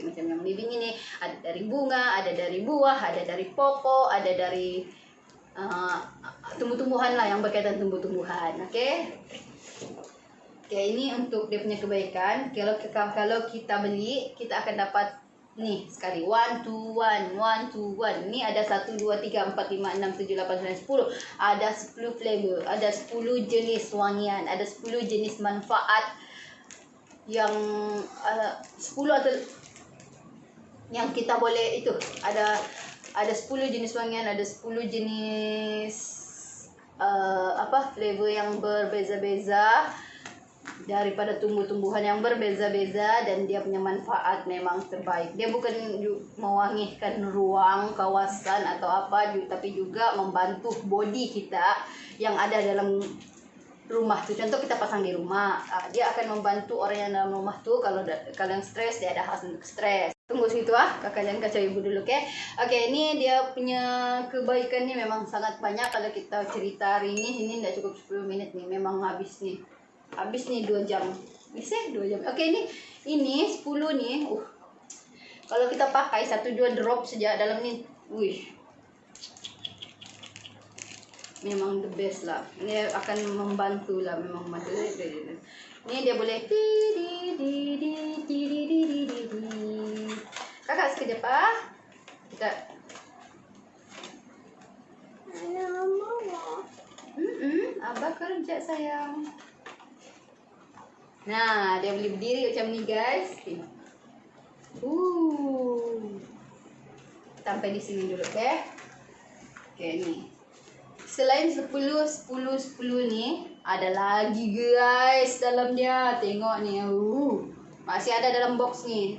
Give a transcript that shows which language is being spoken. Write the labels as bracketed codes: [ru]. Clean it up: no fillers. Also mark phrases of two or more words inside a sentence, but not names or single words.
[ms] Macam yang living ini ada dari bunga, ada dari buah, ada dari pokok, ada dari tumbuh-tumbuhan lah yang berkaitan tumbuh-tumbuhan. Oke, ini untuk dia punya kebaikan. Kalau kita beli, kita akan dapat nih sekali 1 to 1 1 to 1. Ini ada 1 2 3 4 5 6 7 8 9 10. Ada 10 flavor, ada 10 jenis wangian, ada 10 jenis manfaat yang 10 atau yang kita boleh itu ada 10 jenis wangian, ada 10 jenis flavor yang berbeza-beza daripada tumbuh-tumbuhan yang berbeza-beza, dan dia punya manfaat memang terbaik. Dia bukan mewangikan ruang, kawasan atau apa, tapi juga membantu body kita yang ada dalam rumah tuh. Contoh kita pasang di rumah, dia akan membantu orang yang dalam rumah tuh. Kalau kalian stres, dia ada khas untuk stres. Tunggu situ kakak jangan kacau ibu dulu, oke? Oke, ini dia punya kebaikannya memang sangat banyak. Kalau kita cerita hari ini tidak cukup 10 menit nih, memang habis nih 2 jam. Bisa 2 jam. Oke, ini 10 nih. Kalau kita pakai 1-2 drop saja dalam nih, memang [en] the best [ms] lah. Ini akan membantu lah, memang membantu. Ini dia boleh kakak sekejap kita abah kerja sayang. Nah, dia boleh berdiri macam ni guys. Sampai di sini dulu, oke? Oke, nih. Selain 10 nih, ada lagi guys dalam dia. Tengok nih. Masih ada dalam box nih.